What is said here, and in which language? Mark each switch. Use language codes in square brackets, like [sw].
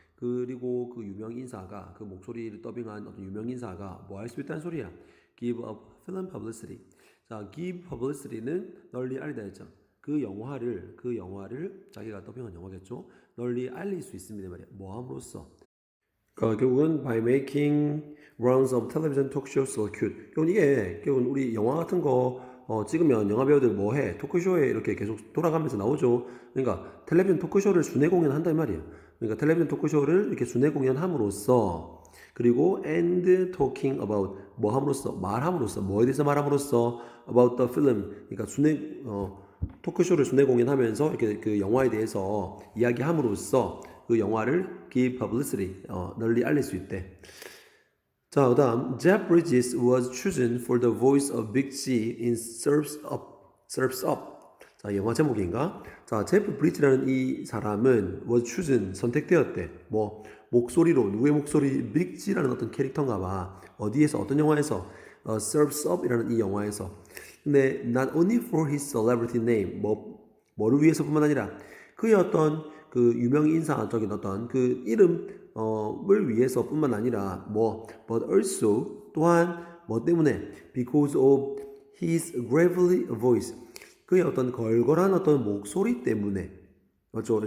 [ko] 그리고 그 유명 인사가 그 목소리를 더빙한 어떤 유명 인사가 뭐 할 수 있다는 소리야? [en] Give up film publicity. [ko] 자, give publicity는 널리 알리다 했죠. 그 영화를 자기가 더빙한 영화겠죠. 널리 알릴 수 있습니다 말이야. 뭐 함으로써? 결국은 [en] by making rounds of television talk shows circuit. [ko] 결국은 우리 영화 같은 거 찍으면 영화 배우들 뭐 해? 토크쇼에 이렇게 계속 돌아가면서 나오죠. 그러니까 텔레비전 토크쇼를 순회 공연한단 말이에요. 그러니까 텔레비전 토크쇼를 이렇게 순회 공연함으로써 그리고 [en] and talking about [ko] 뭐 함으로써 말함으로써 뭐에 대해서 말함으로써 [en] about the film [ko] 그러니까 토크쇼를 순회 공연하면서 이렇게 그 영화에 대해서 이야기함으로써 그 영화를 give publicity 널리 알릴 수 있대. 자, 그다음 [en] Jeff Bridges was chosen for the voice of Big G in Surfs Up. [ko] Surfs Up. 자, 영화 제목인가? 자, 제프 브리지라는 이 사람은 [en] was chosen [ko] 선택되었대. 뭐 목소리로 누구의 목소리? 빅 G라는 어떤 캐릭터인가 봐. 어디에서 어떤 영화에서? Surfs Up이라는 이 영화에서. 근데 [en] not only for his celebrity name [ko] 뭐를 위해서뿐만 아니라 그의 어떤 그 유명 인사적인 어떤 그 이름을 위해서뿐만 아니라 but also 또한 뭐 때문에 [en] because of his gravelly voice [ko] 그의 어떤 걸걸한 어떤 목소리 때문에 맞죠?